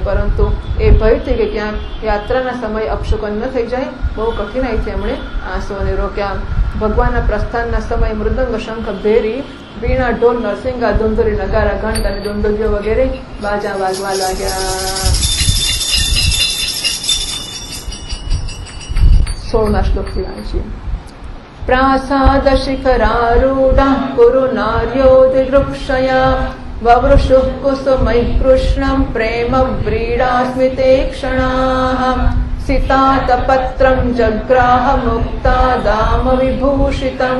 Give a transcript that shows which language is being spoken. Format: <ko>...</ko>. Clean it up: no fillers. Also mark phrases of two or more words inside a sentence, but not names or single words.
<gu>પરંતુ એ ભયથી કે ક્યાંક યાત્રાના સમયે અપશુકન ન થઈ જાય, બહુ કઠિનાઈથી એમણે આંસુઓને રોક્યા. ભગવાનના પ્રસ્થાનના સમયે મૃદંગ, શંખ, ભેરી, વીણા, ઢોલ, નરસિંગા, ધુંધુરી, નગારા, ઘંટ અને ડુંડુરીઓ વગેરે બાજા વાગવા લાગ્યા. 16મા શ્લોકથી વાંચીએ.</gu> <sa>प्रासाद शिखरारूढः कुरु नार्योदिवृक्षया ववृषुः कुसुमैः कृष्णं प्रेम व्रीडास्मिते क्षणाः सितातपत्रं जग्राह मुक्ता दाम विभूषितं</sa>